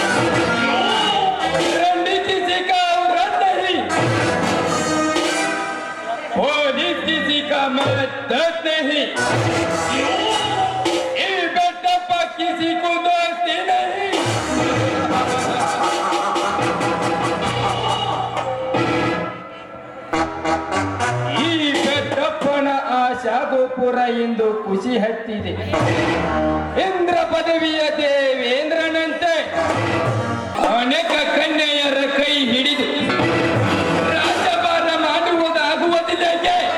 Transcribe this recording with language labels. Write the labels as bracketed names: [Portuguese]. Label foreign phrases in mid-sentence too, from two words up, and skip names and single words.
[Hindi] रंडी किसी का औरत नहीं, पुलिस किसी का मदद नहीं, बेटा किसी को दोस्ती नहीं। [Kannada] ಈ ಬೆಟ್ಟಪ್ಪನ ಆಶಾ ಗೋಪುರ ಎಂದು ಖುಷಿ ಹತ್ತಿದೆ. ಇಂದ್ರ ಪದವಿಯ ದೇವೇಂದ್ರನಂತೆ ಅನೇಕ ಕನ್ಯೆಯರ ಕೈ ಹಿಡಿದು ರಾಜಭಾರ ಮಾಡುವುದಾಗುವುದಿಲ್ಲಗೆ.